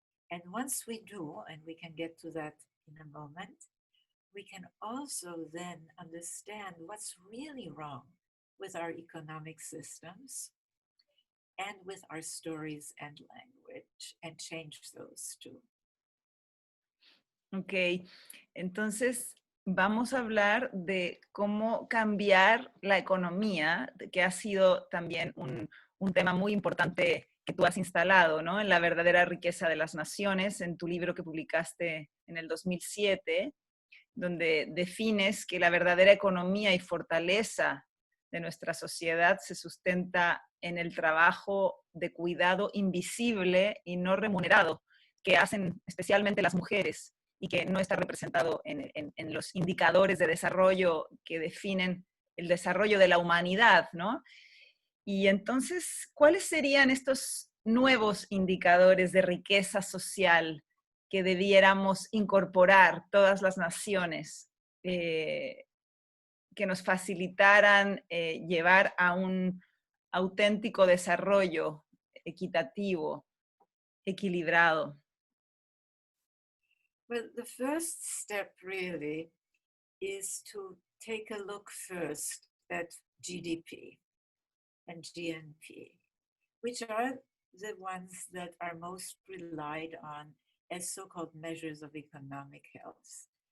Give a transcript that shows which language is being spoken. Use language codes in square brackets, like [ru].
[en] And once we do, and we can get to that in a moment, we can also then understand what's really wrong with our economic systems and with our stories and language, and change those two. [es] Ok, entonces vamos a hablar de cómo cambiar la economía, que ha sido también un tema muy importante que tú has instalado, ¿no? En La verdadera riqueza de las naciones, en tu libro que publicaste en el 2007, donde defines que la verdadera economía y fortaleza de nuestra sociedad se sustenta en el trabajo de cuidado invisible y no remunerado que hacen especialmente las mujeres y que no está representado en los indicadores de desarrollo que definen el desarrollo de la humanidad, ¿no? Y entonces, ¿cuáles serían estos nuevos indicadores de riqueza social que debiéramos incorporar todas las naciones que nos facilitaran llevar a un auténtico desarrollo equitativo, equilibrado? [en] Well, the first step really is to take a look first at GDP and GNP, which are the ones that are most relied on as so-called measures of economic health.